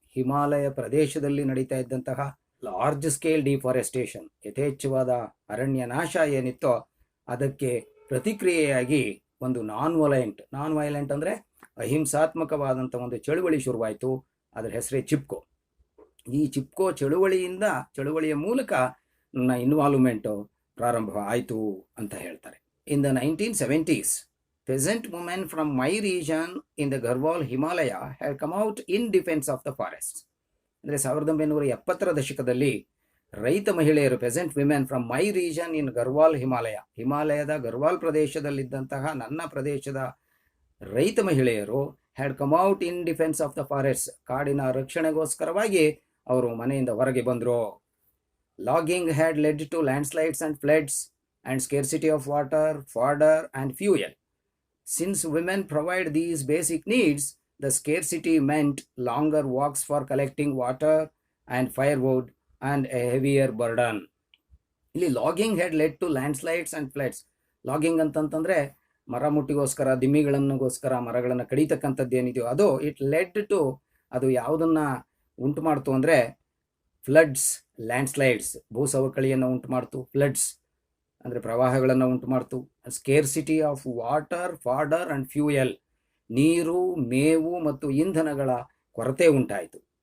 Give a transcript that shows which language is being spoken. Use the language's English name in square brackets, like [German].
[Kannada] ಹಿಮಾಲಯ ಪ್ರದೇಶದಲ್ಲಿ ನಡೀತಾ ಇದ್ದಂತಹ [English] large scale deforestation, [Kannada] ಯಥೇಚ್ಛವಾದ ಅರಣ್ಯ ನಾಶ ಏನಿತ್ತೋ ಅದಕ್ಕೆ ಪ್ರತಿಕ್ರಿಯೆಯಾಗಿ ಒಂದು ನಾನ್ ವೈಲೆಂಟ್ ಅಂದರೆ ಅಹಿಂಸಾತ್ಮಕವಾದಂಥ ಒಂದು ಚಳುವಳಿ ಶುರುವಾಯಿತು. ಅದರ ಹೆಸರೇ ಚಿಪ್ಕೋ. ಈ ಚಿಪ್ಕೋ ಚಳುವಳಿಯ ಮೂಲಕ ನನ್ನ ಇನ್ವಾಲ್ವ್ಮೆಂಟು ಪ್ರಾರಂಭ ಆಯಿತು ಅಂತ ಹೇಳ್ತಾರೆ. [English] In the 1970s, peasant women from my region in the Garhwal Himalaya had come out in defense of the forests. [Kannada] ಅಂದರೆ 1970ರ ದಶಕದಲ್ಲಿ ರೈತ ಮಹಿಳೆಯರು, [English] peasant women from my region in Garhwal Himalaya, [Kannada] ಹಿಮಾಲಯದ ಗರ್ವಾಲ್ ಪ್ರದೇಶದಲ್ಲಿದ್ದಂತಹ ನನ್ನ ಪ್ರದೇಶದ ರೈತ ಮಹಿಳೆಯರು [English] had come out in defence of the forest, [Kannada] ಕಾಡಿನ ರಕ್ಷಣೆಗೋಸ್ಕರವಾಗಿ ಅವರು ಮನೆಯಿಂದ ಹೊರಗೆ ಬಂದರು. [English] Logging had led to landslides and floods and scarcity of water, fodder and fuel. Since women provide these basic needs, the scarcity meant longer walks for collecting water and firewood and a heavier burden. [Kannada] ಇಲ್ಲಿ [English] Logging had led to landslides and floods. [Kannada] Logging ಅಂತಂತಂದರೆ ಮರ ಮುಟ್ಟಿಗೋಸ್ಕರ, ದಿಮ್ಮಿಗಳನ್ನುಗೋಸ್ಕರ ಮರಗಳನ್ನು ಕಡಿತಕ್ಕಂಥದ್ದು ಏನಿದೆಯೋ ಅದು it LED to, ಅದು ಯಾವುದನ್ನು ಉಂಟು ಮಾಡ್ತು ಅಂದರೆ ಫ್ಲಡ್ಸ್, ಲ್ಯಾಂಡ್ಸ್ಲೈಡ್ಸ್ ಭೂಸವಕಳಿಯನ್ನು ಉಂಟು ಮಾಡ್ತು, ಫ್ಲಡ್ಸ್ ಅಂದರೆ ಪ್ರವಾಹಗಳನ್ನು ಉಂಟು ಮಾಡ್ತು, [English] scarcity of water, fodder and fuel, [Kannada] ನೀರು, ಮೇವು ಮತ್ತು ಇಂಧನಗಳ ಕೊರತೆ ಉಂಟಾಯಿತು.